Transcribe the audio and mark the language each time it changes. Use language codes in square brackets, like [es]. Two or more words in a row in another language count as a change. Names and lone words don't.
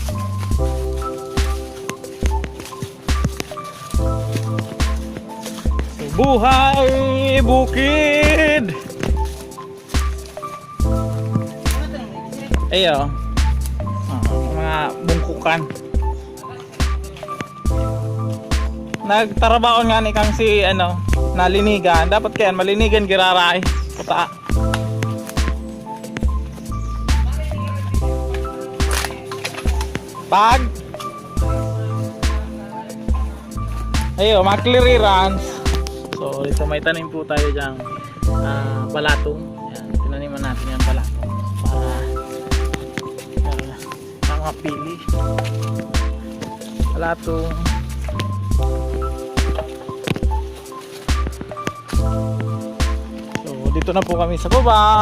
[tl] Buhay bukid. [bik] Ayo. Mga bungkukan. Nagtarabaon nga ni kang si nalinigan. Dapat kaya malinigan giraray. Puta. Pag ayo, mga clearance. [tl] So ito may tanim po tayo dyan balatong. Yan, tinaniman natin yung balatong para mga pili balatong. So dito na po kami sa baba.